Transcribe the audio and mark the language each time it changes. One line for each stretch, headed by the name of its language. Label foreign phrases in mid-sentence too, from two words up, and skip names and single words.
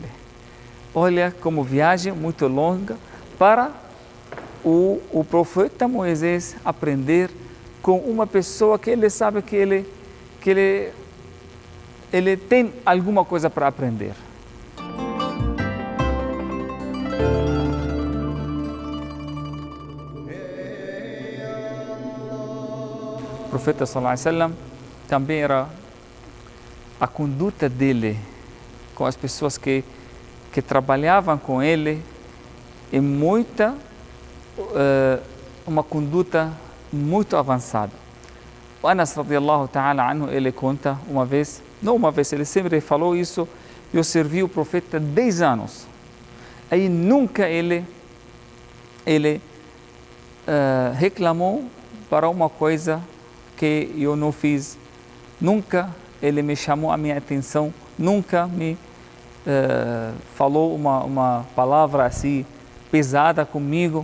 Portuguese: Olha como viagem muito longa para o profeta Moisés aprender com uma pessoa que ele sabe que ele tem alguma coisa para aprender. O profeta
Arabic: صلى الله عليه وسلم
Portuguese: também era a conduta dele com as pessoas que trabalhavam com ele é uma conduta muito avançada. O Anas
Arabic: رضي الله تعالى عنه,
Portuguese: ele conta ele sempre falou isso, eu servi o profeta 10 anos. Aí nunca ele reclamou para uma coisa que eu não fiz, nunca ele me chamou a minha atenção, nunca me falou uma palavra assim pesada comigo.